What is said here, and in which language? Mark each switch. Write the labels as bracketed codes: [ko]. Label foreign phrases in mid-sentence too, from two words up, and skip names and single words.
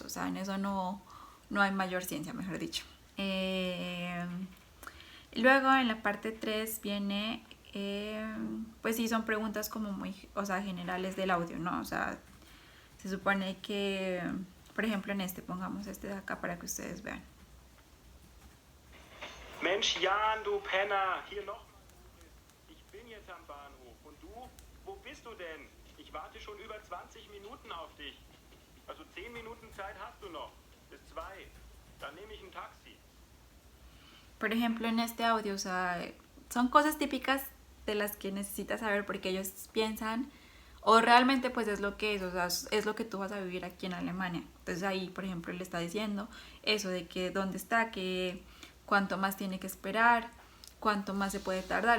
[es] O sea, en eso no hay mayor ciencia, mejor dicho. Luego en la parte 3 viene, pues sí, son preguntas como muy, o sea, generales del audio, ¿no? O sea, se supone que, por ejemplo, pongamos este de acá para que ustedes vean. [de] Mensch, Jan, du Penner, hier noch. Ich bin jetzt am Bahnhof. Und du? Wo bist du denn? Ich warte schon über 20 Minuten auf dich. Also 10 Minuten Zeit hast du noch. Bis 2. Dann nehme ich ein Taxi. [es] Por ejemplo, en este audio, o sea, son cosas típicas de las que necesitas saber porque ellos piensan, o realmente pues es lo que es, o sea, es lo que tú vas a vivir aquí en Alemania. Entonces ahí, por ejemplo, le está diciendo eso de que dónde está, que cuánto más tiene que esperar, cuánto más se puede tardar.